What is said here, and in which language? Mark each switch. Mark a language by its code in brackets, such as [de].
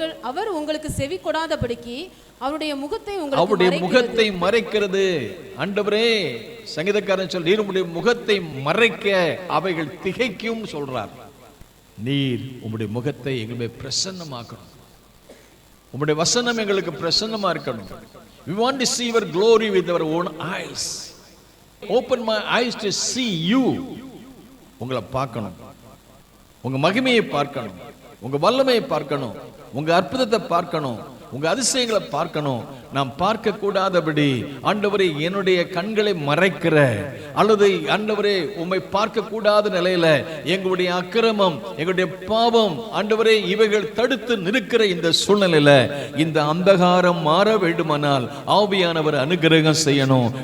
[ta] அவர் உங்களுக்கு செவி கொடாதபடிக்கு அவருடைய முகத்தை மறைக்கிறது. ஆண்டவரே, சங்கீதக்காரன் சொல், நீர் உம்முடைய முகத்தை மறைக்க அவைகள் திகைக்கும் சொல்றார். நீர் உம்முடைய முகத்தை எங்களுடைய பிரசன்னமாக்கணும். உம்முடைய வசனம் எங்களுக்கு பிரசன்னமா இருக்கணும். [en] We want to see your glory with our own eyes. Open my eyes to see you. [ta] உங்களை பார்க்கணும், உங்க மகிமையை பார்க்கணும், உங்க வல்லமையை பார்க்கணும், உங்க அற்புதத்தை பார்க்கணும், உங்க அதிசயங்களை பார்க்கணும். நாம் பார்க்க கூடாதபடி ஆண்டவரே என்னுடைய கண்களை மறைக்கிற அல்லது ஆண்டவரே உம்மை பார்க்க கூடாத நிலையில எங்களுடைய அக்கிரமம், எங்களுடைய பாவம் ஆண்டவரே இவைகள் தடுத்து நிற்கிற இந்த சூழ்நிலையில இந்த அந்தகாரம் மாற வேண்டுமானால் ஆவியானவர் அனுகிரகம் செய்யணும்.